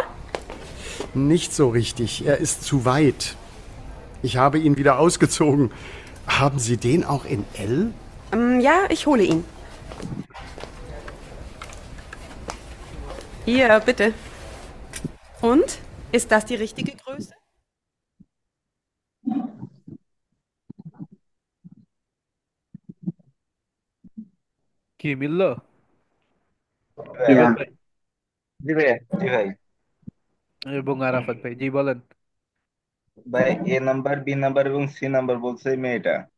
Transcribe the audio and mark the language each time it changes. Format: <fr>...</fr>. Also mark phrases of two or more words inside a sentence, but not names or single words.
<de>Nicht so richtig. Er ist zu weit. Ich habe ihn wieder ausgezogen. Haben Sie den auch in L? Ja, ich hole ihn. Hier, bitte. Und? Ist das die richtige Größe?</de> <bn>কি মিললো? ইয়া। বিবেক ভাই জি ভাই, জি ভাই। এবং আরাফাত ভাই, জি বলেন। ভাই এ নাম্বার, বি নাম্বার এবং সি নাম্বার বলছে মেয়েটা।</bn>